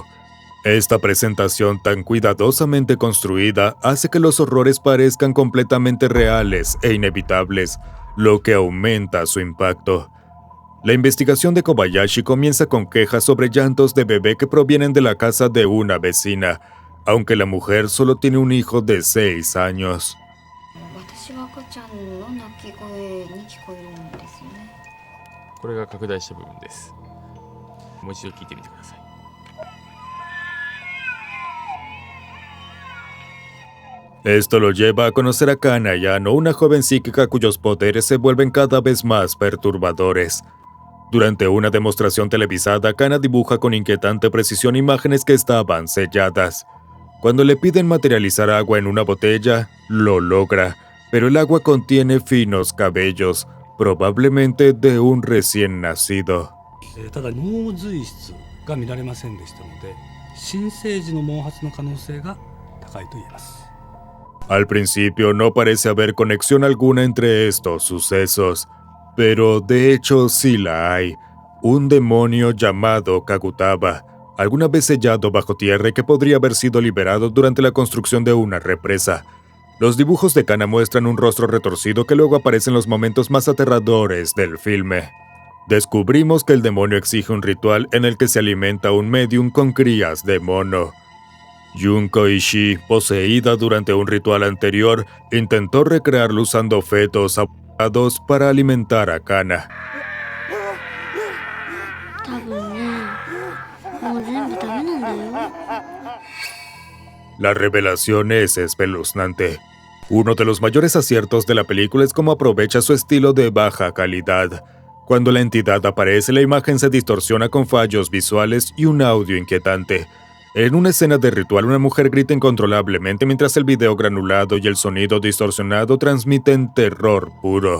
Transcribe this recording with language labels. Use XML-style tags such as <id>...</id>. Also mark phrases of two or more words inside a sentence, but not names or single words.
<es>Esta presentación tan cuidadosamente construida hace que los horrores parezcan completamente reales e inevitables, lo que aumenta su impacto. La investigación de Kobayashi comienza con quejas sobre llantos de bebé que provienen de la casa de una vecina, aunque la mujer solo tiene un hijo de 6 años.</es> <ja>私は赤ちゃんの泣き声に聞こえるんですよね。これが拡大した部分です。もう一度聞いてみてください。</ja> <es>Esto lo lleva a conocer a Kana Yano, una joven psíquica cuyos poderes se vuelven cada vez más perturbadores. Durante una demostración televisada, Kana dibuja con inquietante precisión imágenes que estaban selladas. Cuando le piden materializar agua en una botella, lo logra, pero el agua contiene finos cabellos, probablemente de un recién nacido.</es> <ja>ただ脳髄質が見られませんでしたので、新生児の毛髪の可能性が高いと言えます。</ja> <es>Al principio no parece haber conexión alguna entre estos sucesos, pero de hecho sí la hay. Un demonio llamado Kagutaba, alguna vez sellado bajo tierra y que podría haber sido liberado durante la construcción de una represa. Los dibujos de Kana muestran un rostro retorcido que luego aparece en los momentos más aterradores del filme. Descubrimos que el demonio exige un ritual en el que se alimenta un medium con crías de mono. Junko Ishii, poseída durante un ritual anterior, intentó recrearlo usando fetos abortados para alimentar a Kana.</es> <ja>多分ねもう全部ダメなんだよ。</ja> <es>La revelación es espeluznante. Uno de los mayores aciertos de la película es cómo aprovecha su estilo de baja calidad. Cuando la entidad aparece, la imagen se distorsiona con fallos visuales y un audio inquietante. En una escena de ritual, una mujer grita incontrolablemente mientras el video granulado y el sonido distorsionado transmiten terror puro.</es>